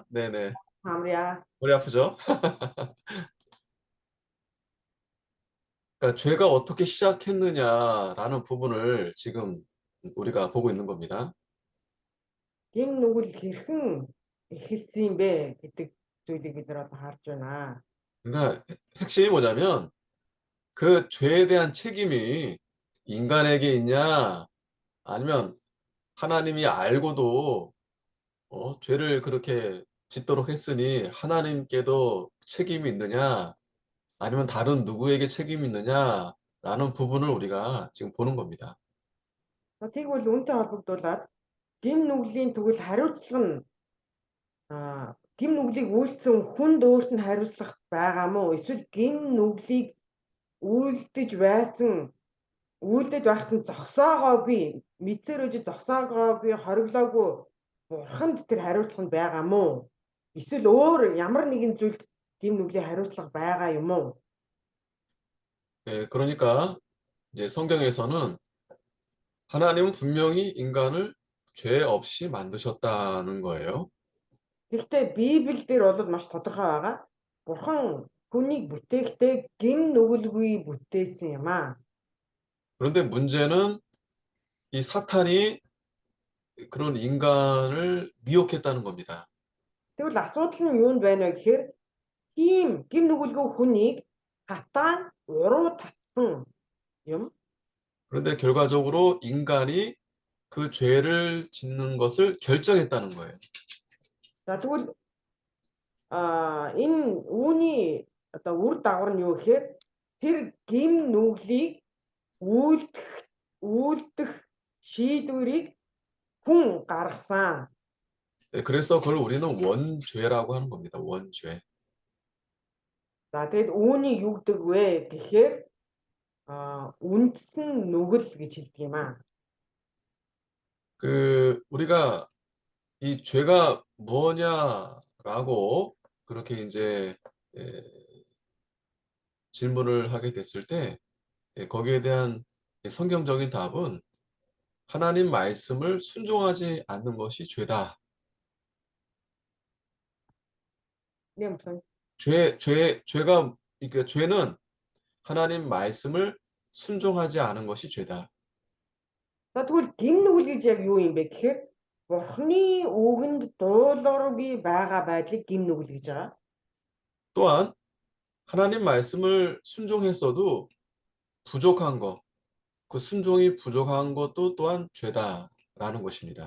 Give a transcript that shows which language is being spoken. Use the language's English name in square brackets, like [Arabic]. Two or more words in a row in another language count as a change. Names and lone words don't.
[Korean] 네네. 마무리야. 머리 아프죠? 그러니까 죄가 어떻게 시작했느냐라는 부분을 지금 우리가 보고 있는 겁니다. [Mongolian] Гим нүгэл хэрхэн эхэлсэн юм бэ гэдэг зүйлийг бид нар одоо харж байна. [Korean] 그러니까 핵심이 뭐냐면 그 죄에 대한 책임이 인간에게 있냐, 아니면 하나님이 알고도 죄를 그렇게 짓도록 했으니 하나님께도 책임이 있느냐, 아니면 다른 누구에게 책임이 있느냐라는 부분을 우리가 지금 보는 겁니다. [Mongolian] Тэгвэл үүнтэй холбогдуулаад гим нүглийн тэгвэл хариуцлага нь гим нүглийг үйлдсэн хүнд өөрт нь хариуцлах байгаа мó? Эсвэл гим нүглийг үйлдэж байхад нь зогсоогоогүй, мэдсээр үжи зогсоогоогүй, хориглоогүй бурханд тэр хариуцлага нь байгаа мó? Эсвэл өөр ямар нэгэн зүйлд гим нүглийн хариуцлага байгаа юм уу? [Korean] 예, 그러니까 이제 성경에서는 하나님은 분명히 인간을 죄 없이 만드셨다는 거예요. [Mongolian] Гэхдээ Библиэл дээр бол маш тодорхой байгаа. Бурхан хүнийг бүтээхдээ гим нүгэлгүй бүтээсэн юм аа. [Korean] 그런데 문제는 이 사탄이 그런 인간을 미혹했다는 겁니다. [Mongolian] Тэгвэл асуудал нь юунд байна вэ гэхээр тийм гим нүгэлгүй хүнийг Сатан уруу татсан юм. [Korean] 그런데 결과적으로 인간이 그 죄를 짓는 것을 결정했다는 거예요. [Mongolian] За тэгвэл энэ үүний одоо үр дагавар нь юу гэхээр тэр гим нүглийг үйлдэх шийдвэрийг хүн гаргасан. [Korean] 예, 그래서 그걸 우리는 원죄라고 하는 겁니다. 원죄. [Mongolian] За тэгэд үүнийг юу гэдэг вэ гэхээр үндсэн нүгэл гэж хэлдэг юм аа. [Korean] 우리가 이 죄가 뭐냐라고 그렇게 이제 예, 질문을 하게 됐을 때 거기에 대한 성경적인 답은 하나님 말씀을 순종하지 않는 것이 죄다. 네, 무슨. 죄가, 그러니까 죄는 하나님 말씀을 순종하지 않은 것이 죄다. [Mongolian] За тэгвэл гим нүгэл гэж яг юу юм бэ гэхээр Бурхны үгэнд дуулуургүй байгаа байдлыг гим нүгэл гэж байгаа. [Korean] 또한 하나님 말씀을 순종했어도 부족한 것, 그 순종이 부족한 것도 또한 죄다라는 것입니다.